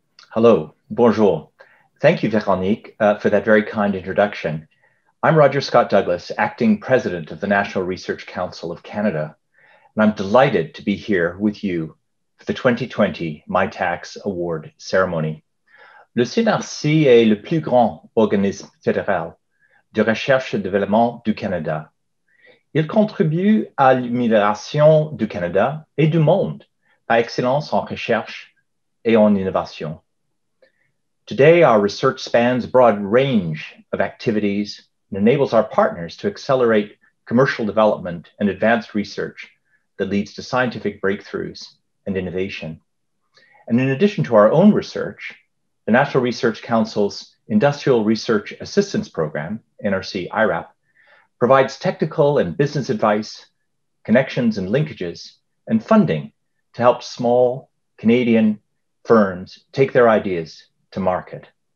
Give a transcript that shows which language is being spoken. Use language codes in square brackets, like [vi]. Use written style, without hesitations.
[en] Hello, bonjour. Thank you, Veronique, for that very kind introduction. I'm Roger Scott Douglas, Acting President of the National Research Council of Canada, and I'm delighted to be here with you for the 2020 Mitacs Award ceremony. [fr] Le CNRC est le plus grand organisme fédéral de recherche et développement du Canada. Il contribue à l'amélioration du Canada et du monde par excellence en recherche et en innovation. [en] Today, our research spans a broad range of activities and enables our partners to accelerate commercial development and advanced research that leads to scientific breakthroughs and innovation. And in addition to our own research, the National Research Council's Industrial Research Assistance Program, NRC IRAP, provides technical and business advice, connections and linkages, and funding to help small Canadian firms take their ideas to market.